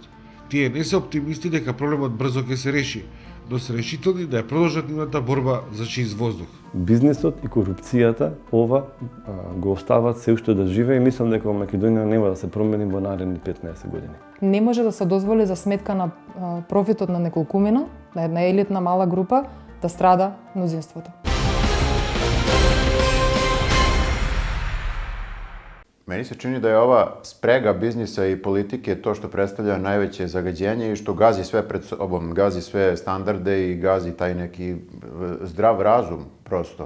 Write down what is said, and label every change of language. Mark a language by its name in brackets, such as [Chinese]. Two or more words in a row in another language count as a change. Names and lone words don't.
[Macedonian] Тие не се оптимисти дека проблемот брзо ќе се реши, но се решителни да ја продолжат нивната борба за чист воздух. Бизнисот и корупцијата ова го остават се уште да живее и мислам дека во Македонија нема да се промени во наредни 15 години. Не може да се дозволи за сметка на профитот на неколкумина, на една елитна мала група, да страда мнозинството. [Serbian] Meni se čini da je ova sprega biznisa i politike to što predstavlja najveće zagađenje i što gazi sve pred sobom, gazi sve standarde i gazi taj neki zdrav razum prosto.